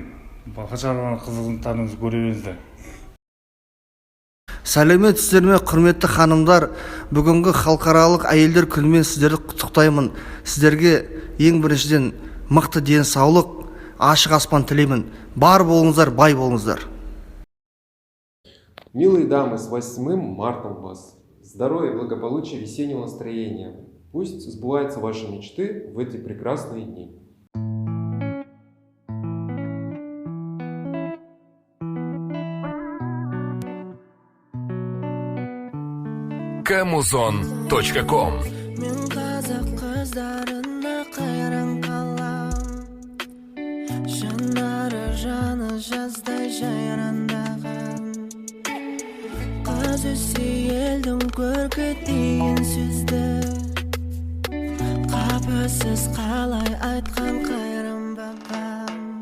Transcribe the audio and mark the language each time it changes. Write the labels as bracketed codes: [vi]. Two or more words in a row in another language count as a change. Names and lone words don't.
[kk] Бақыт-жарған қызығыңызды көре беріңіздер. Сәлеметсіздер ме, құрметті ханымдар, бүгінгі халықаралық әйелдер күнімен сіздерді құттықтаймын. Сіздерге ең біріншіден мықты денсаулық, ашық аспан тілеймін. Бар болыңыздар, бай болыңыздар. [ru] Милые дамы, с 8 мартом вас! Здоровья, благополучия, весеннего настроения. Пусть сбываются ваши мечты в эти прекрасные дни. Kamuzon.com [kk] Елдің көркі деген сөзді қапысыз қалай айтқан қайран бабам.